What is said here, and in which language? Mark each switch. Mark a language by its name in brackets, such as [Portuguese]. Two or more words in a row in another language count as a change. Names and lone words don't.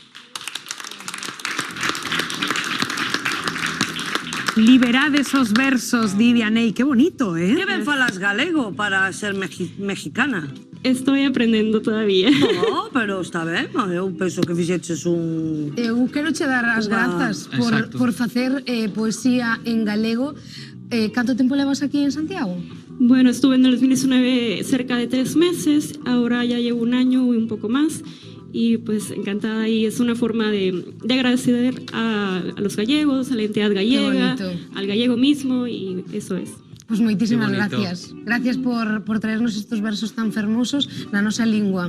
[Galician] Liberades os versos, Vianey, [Spanish] qué bonito, [Galician] ¿eh? Que ben falas galego para ser mexicana? [Spanish] Estoy aprendiendo todavía. [Galician] No, pero está ben, eu penso que fixeches un... Eu quero che dar as grazas por facer poesía en galego. Canto tempo levas aquí en Santiago? [Spanish] Bueno, estuve en el 2019 cerca de 3 meses, ahora ya llevo 1 año y un poco más. Y pues encantada, y es una forma de agradecer a los gallegos, a la entidad gallega, al gallego mismo, y eso es. [Galician] Pues moitísimas gracias. Gracias por traernos estos versos tan fermosos na nosa lingua.